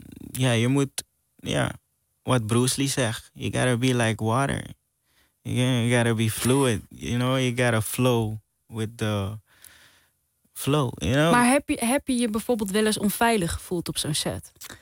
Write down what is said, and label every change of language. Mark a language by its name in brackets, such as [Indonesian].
[Dutch] Ja, je moet, ja, wat Bruce Lee zegt. [English] You gotta be like water. You gotta be fluid. You know, you gotta flow with the flow. You know? [Dutch] Maar heb je je bijvoorbeeld wel eens onveilig gevoeld op zo'n set?